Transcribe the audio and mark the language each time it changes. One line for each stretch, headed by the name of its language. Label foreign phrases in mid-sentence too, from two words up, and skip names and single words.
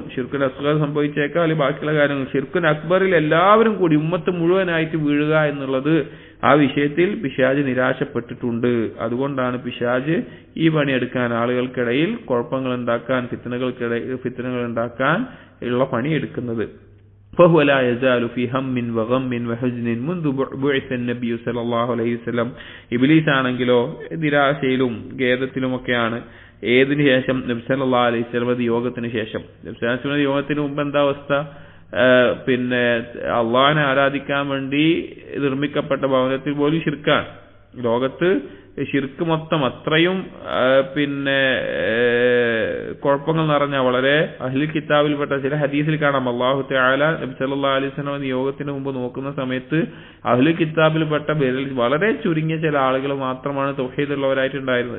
Arabic: شرك أصغر
Malayalam: സംഭവിച്ചേക്കാൾ അല്ലെങ്കിൽ ബാക്കിയുള്ള കാര്യങ്ങൾ,
Arabic: شرك أكبر
Malayalam: എല്ലാവരും കൂടി ഉമ്മത്ത് മുഴുവനായിട്ട് വീഴുക എന്നുള്ളത്, ആ വിഷയത്തിൽ പിശാച് നിരാശപ്പെട്ടിട്ടുണ്ട്. അതുകൊണ്ടാണ് പിശാച് ഈ പണിയെടുക്കാൻ, ആളുകൾക്കിടയിൽ കുഴപ്പങ്ങൾ ഉണ്ടാക്കാൻ, ഫിത്നകൾ ഉണ്ടാക്കാൻ ഉള്ള പണിയെടുക്കുന്നത്.
Arabic: فهو لا يزال في هم وغم وحزن منذ بعث النبي صلى الله عليه وسلم.
Malayalam: ഇബ്ലീസ് ആണെങ്കിലോ നിരാശയിലും ഖേദത്തിലുമൊക്കെയാണ്. ഏതിനു ശേഷം?
Arabic: النبي صلى الله عليه وسلم
Malayalam: യോഗത്തിന് ശേഷം.
Arabic: النبي صلى الله عليه وسلم
Malayalam: യോഗത്തിന് മുമ്പ് എന്താ അവസ്ഥ? അള്ളാഹിനെ ആരാധിക്കാൻ വേണ്ടി നിർമ്മിക്കപ്പെട്ട ഭവനത്തിൽ പോലും ശിർക്കാണ്. ലോകത്ത് ഷിർക്ക് മൊത്തം അത്രയും കുഴപ്പങ്ങൾ നിറഞ്ഞ, വളരെ
Arabic: أهل الكتاب
Malayalam: ചില ഹദീസിൽ കാണാം,
Arabic: الله تعالى النبي صلى الله عليه وسلم
Malayalam: യോഗത്തിന് മുമ്പ് നോക്കുന്ന സമയത്ത്
Arabic: أهل الكتاب
Malayalam: വളരെ ചുരുങ്ങിയ ചില ആളുകൾ മാത്രമാണ് തൗഹീദ് ഉള്ളവരായിട്ടുണ്ടായിരുന്നത്.